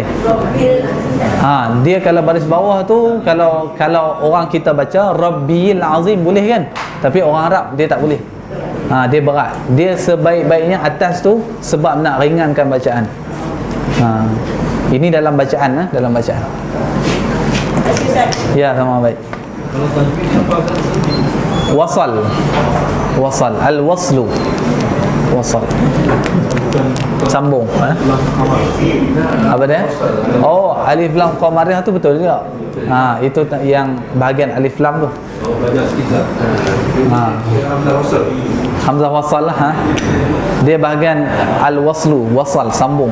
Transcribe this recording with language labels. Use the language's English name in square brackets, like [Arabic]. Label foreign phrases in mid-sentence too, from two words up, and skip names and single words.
[Malay] Dia kalau baris bawah tu, kalau orang kita baca [Arabic] رب العظيم [Malay] boleh kan? Tapi orang Arab dia tak boleh. Dia berat. Dia sebaik-baiknya atas tu sebab nak ringankan bacaan. Ini dalam bacaan, dalam bacaan. Ya, sama baik. Wasal. Wasal. Al-waslu. Wasal. Sambung. Apa dia? Oh, alif lam qamariyah tu betul juga. Itu yang bahagian alif lam tu. Hamzah wasal lah. Dia bahagian al-waslu, wasal, sambung.